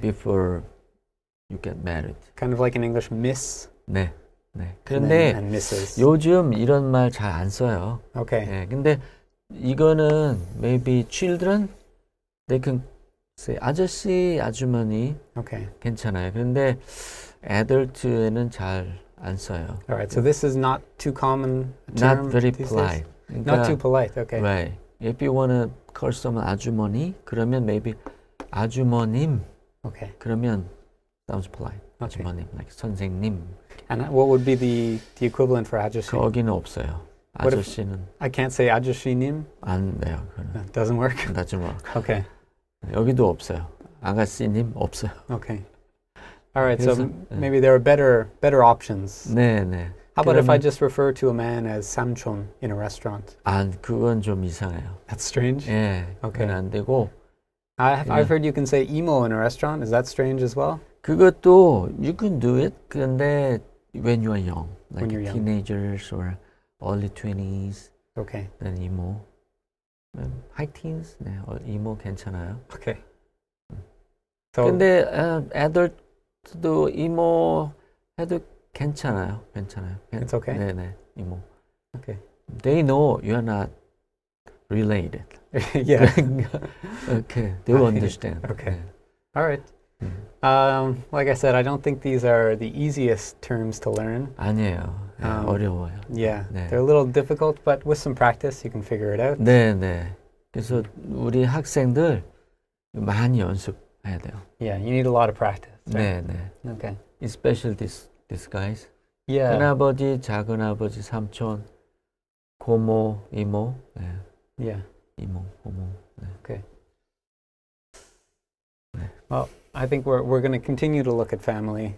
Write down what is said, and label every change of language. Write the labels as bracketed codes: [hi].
[en] Before you get married. Kind of like in English, miss [ko] 네, 네. [en] and, [ko] 그런데 [en] and Mrs. [ko] 요즘 이런 말 잘 안 써요. [en] Okay. [ko] 네, 근데 이거는 [en] maybe children they can say [ko] 아저씨, 아주머니 [en] Okay. [ko] 괜찮아요. 그런데 adult에는 잘 안 써요. [en] All right. So this is not too common a Not term very these polite. days? Not too polite. Okay. Right. If you want to call someone 아주머니, 그러면 maybe 아주머님 Okay. 그러면 sounds polite. Okay. [ko] 아주머님, like 선생님. [en] And what would be the equivalent for 아저씨? [ko] 거기는 없어요. [en] What if- [ko] 아저씨는 [en] I can't say 아저씨님. [ko] 안 돼요. 그거는. [en] That doesn't work. doesn't work. Okay. [ko] 여기도 없어요. 아가씨님 없어요. [en] Okay. All right. So [ko] 그래서, [en] maybe there are better options. [ko] 네, 네. [en] How about if I [ko] 그러면- [en] just refer to a man as 삼촌 in a restaurant? [ko] 그건 좀 이상해요. [en] That's strange. [ko] 예, [en] Okay. [ko] 그건 안 되고 [en] I've heard you can say emo in a restaurant. Is that strange as well? [ko] 그것도 [en] you can do it. 근데 when you are young, like When you're young. teenagers or early 20s, Okay. then emo. high teens, 네, emo 괜찮아요. Okay. So [ko] 근데 adult도 emo 해도 괜찮아요. [en] It's okay? [ko] 네, 네, emo. [en] Okay. They know you are not related. yeah. Okay, they will Right. understand. Okay. [ko] 네. [en] All right. Like I said, I don't think these are the easiest terms to learn. [ko] 아니에요. 네, 어려워요. [en] Yeah, [ko] 네. [en] they're a little difficult, but with some practice, you can figure it out. [ko] 네, 네. 그래서 우리 학생들 많이 연습해야 돼요. [en] Yeah, you need a lot of practice. Right? [ko] 네, 네. [en] Okay. Especially these guys. Yeah. [ko] 큰아버지, 작은아버지, 삼촌, 고모, 이모, 네. [en] Yeah. [ko] 이모, 고모. 네. [en] Okay. Well, I think we're going to continue to look at family